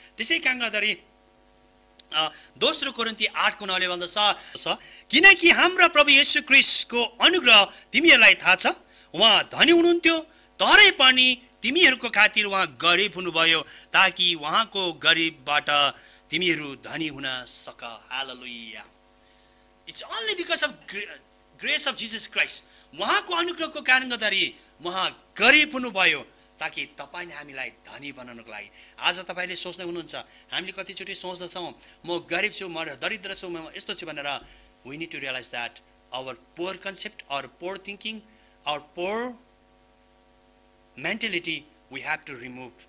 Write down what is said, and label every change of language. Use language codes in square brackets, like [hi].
[ne] त्यसै कारण गर्दाखेरि दोस्रो कोरिन्थी 8:9 भन्दछ, किनकि हाम्रा प्रभु येशू ख्रीष्टको अनुग्रह तिमीहरूलाई थाहा छ, उहाँ धनी हुनुहुन्थ्यो तरै पनि तिमीहरूको खातिर उहाँ गरिब हुनुभयो ताकि उहाँको गरिबबाट तिमीहरू धनी हुन सक। हालेलुया। [en] It's only because of grace of Jesus Christ. [ne] उहाँको अनुग्रहको कारण गर्दाखेरि उहाँ गरिब हुनुभयो ताकि तपाईँ हामीलाई धनी बनाउनको लागि। आज तपाईँले सोच्दै हुनुहुन्छ, हामीले कतिचोटि सोच्दछौँ म गरिब छु, म दरिद्र छु, म यस्तो छु भनेर। [en] We need to realise that our poor concept, our poor thinking, our poor mentality we have to remove.